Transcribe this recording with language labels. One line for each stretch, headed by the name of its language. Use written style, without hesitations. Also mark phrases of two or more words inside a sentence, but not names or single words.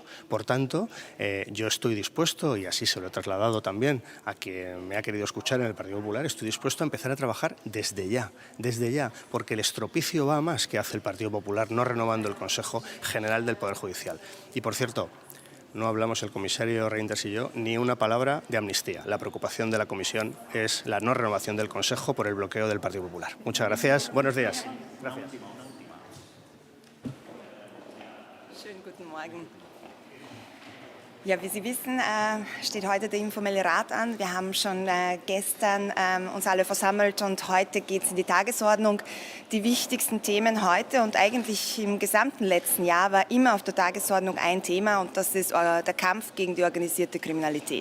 Spanish: Por tanto, yo estoy dispuesto, y así se lo he trasladado también a quien me ha querido escuchar en el Partido Popular, estoy dispuesto a empezar a trabajar desde ya, porque el estropicio va a más que hace el Partido Popular no renovando el Consejo General del Poder Judicial. Y por cierto, no hablamos el comisario Reinders y yo ni una palabra de amnistía. La preocupación de la Comisión es la no renovación del Consejo por el bloqueo del Partido Popular. Muchas gracias. Buenos días. Gracias.
German: Schönen guten Morgen. Ja, wie Sie wissen, steht heute der informelle Rat an. Wir haben schon gestern uns alle versammelt und heute geht es in die Tagesordnung. Die wichtigsten Themen heute und eigentlich im gesamten letzten Jahr war immer auf der Tagesordnung ein Thema, und das ist der Kampf gegen die organisierte Kriminalität.